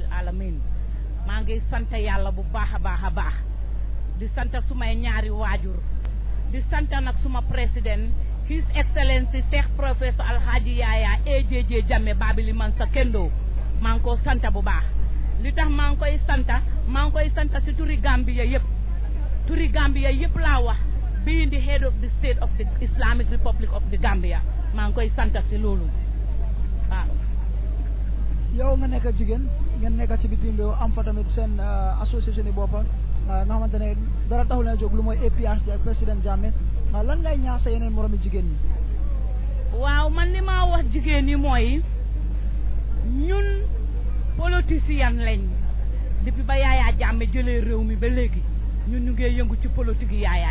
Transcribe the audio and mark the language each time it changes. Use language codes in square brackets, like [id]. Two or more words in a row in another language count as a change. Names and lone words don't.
[wo] alamin maa ngi sant yàlla bu baax a baax a baax di sant sumay ñaari waajur di sant nag suma président [en] His Excellency [wo] Cheikh Professeur Alhaji Yaya AJJ Jammeh Babili Mansa Kendo maa ngi ko sant bu baax li tax maa ngi koy sant si turi Gambia yëpp laa wax [en] being the head of the state of the Islamic Republic of the Gambia [wo] maa ngi koy sant si loolu waaw. yow nga nekk jigéen ngeen nekk ci bitim réew am fa tamit seen association yi boppam nga xamante ne dara taxul na jóg lu mooy APRC ak président Jammeh lan ngay ñaax sa yeneen moromi jigéen ñi. waaw man li ma wax jigéen ñi mooy ñun politicien lañ depuis ba Yaya Jammeh jëlee réew mi ba léegi ñun ñu ngi yëngu ci politique yi Yaya